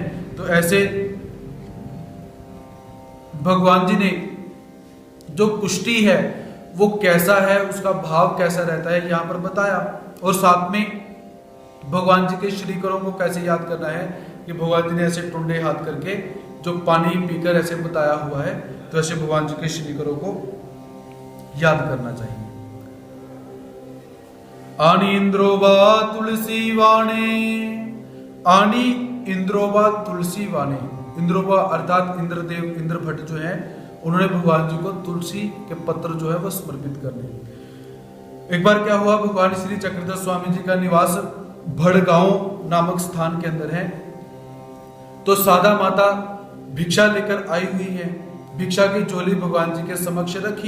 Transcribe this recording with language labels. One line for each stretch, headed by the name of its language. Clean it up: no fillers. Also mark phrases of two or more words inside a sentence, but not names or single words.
Hindi: तो ऐसे भगवान जी ने जो कुष्टी है वो कैसा है, उसका भाव कैसा रहता है यहां पर बताया। और साथ में भगवान जी के श्रीकरों को कैसे याद करना है कि भगवान जी ने ऐसे टुंडे हाथ करके जो पानी पीकर ऐसे बताया हुआ है, तो ऐसे भगवान जी के श्रीकरों को याद करना चाहिए।
Marathi: आनी इंद्रोबा तुलसी वाणे, आनी इंद्रोबा तुलसी वाणे।
Hindi: इंद्रोबा अर्थात इंद्रदेव, इंद्र भट्ट जो है, उन्होंने भगवान जी को तुलसी के पत्र जो है वो समर्पित करने। एक बार क्या हुआ, भगवान श्री चक्रधर स्वामी जी का निवास भड़गांव नामक स्थान के अंदर है। तो सादा माता भिक्षा लेकर आई हुई है, भिक्षा की झोली भगवान जी के समक्ष रखी।